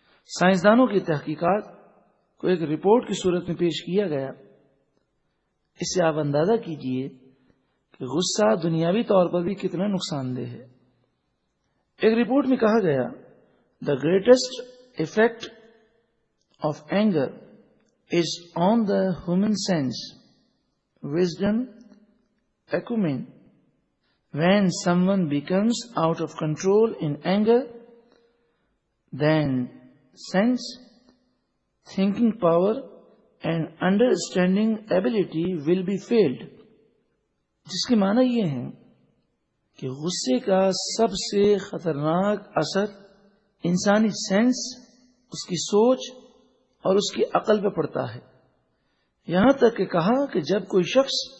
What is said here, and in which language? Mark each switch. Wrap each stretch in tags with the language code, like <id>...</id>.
<ur>سائنسدانوں کی تحقیقات کو ایک رپورٹ کی صورت میں پیش کیا گیا، اس سے آپ اندازہ کیجئے کہ غصہ دنیاوی طور پر بھی کتنا نقصان دہ ہے۔ ایک رپورٹ میں کہا گیا</ur> <en>The greatest effect of anger is on the human sense, wisdom, acumen. When someone becomes out of control in anger, then sense, thinking power and understanding ability will be failed.</en> <ur>جس کے معنی یہ ہے کہ غصے کا سب سے خطرناک اثر انسانی سینس، اس کی سوچ اور اس کی عقل پہ پڑتا ہے۔ یہاں تک کہ کہا کہ جب کوئی شخص</ur>